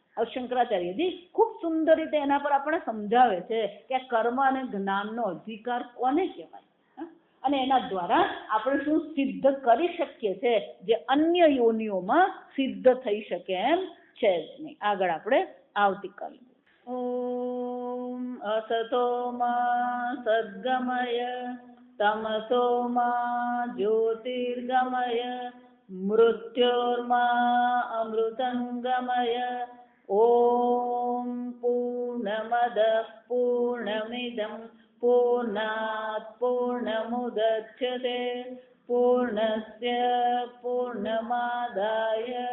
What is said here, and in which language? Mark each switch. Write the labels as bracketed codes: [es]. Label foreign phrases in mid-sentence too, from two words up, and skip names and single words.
[gu] હવે શંકરાચાર્યજી ખૂબ સુંદર રીતે એના પર આપણે સમજાવે છે કે આ કર્મ અને જ્ઞાનનો અધિકાર કોને કહેવાય અને એના દ્વારા આપણે શું સિદ્ધ કરી શકીએ છે જે અન્ય યોનિઓમાં સિદ્ધ થઈ શકે એમ છે જ નહીં. આગળ આપણે આવતીકાલે. [sa] ઓમ असतो मा सद्गमय तमसो मा ज्योतिर्गमय मृत्योर्मा अमृतंगमय ॐ पूर्णमदः पूर्णमिदं पूर्णात् पूर्णमुदच्यते पूर्णस्य पूर्णमादाय